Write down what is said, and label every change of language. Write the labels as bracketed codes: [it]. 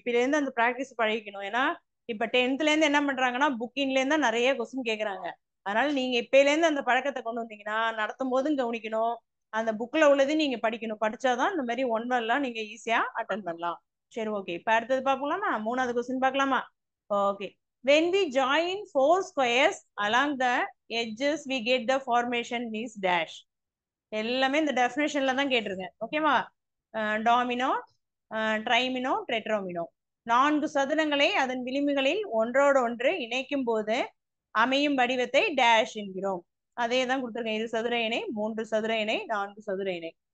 [ta] இப்ப இருந்து அந்த ப்ராக்டிஸ் பழகிக்கணும். ஏன்னா இப்ப 10th இருந்து என்ன பண்றாங்கன்னா புக்கின்ல இருந்து நிறைய கொஸ்டின் கேக்குறாங்க. அதனால நீங்க இப்பையில இருந்து அந்த பழக்கத்தை கொண்டு வந்தீங்கன்னா நடத்தும் போதும் கவனிக்கணும், அந்த புக்ல உள்ளதையும் நீங்க படிக்கணும். படிச்சாதான் இந்த மாதிரி 1 வேர்ட்லாம் நீங்க ஈஸியா அட்டன் பண்ணலாம். சரி, ஓகே, இப்ப அடுத்தது பார்க்கலாமா? 3வது கொஸ்டின் பார்க்கலாமா? [en] Okay, when we join 4 squares along the edges we get the formation is dash. [ta] எல்லாமே இந்த டெஃபினேஷன்ல தான் கேட்டிருக்கேன். ஓகேவா? டாமினோ, ட்ரைமினோ, டெட்ரோமினோ. 4 சதுரங்களை அதன் விளிம்புகளில் ஒன்றோடு ஒன்று இணைக்கும் போது அமையும் வடிவத்தை டேஷ் என்கிறோம். அதே தான் கொடுத்துருக்கேன், 2 சதுர இணை, 3 சதுர இணை, 4 சதுர இணை.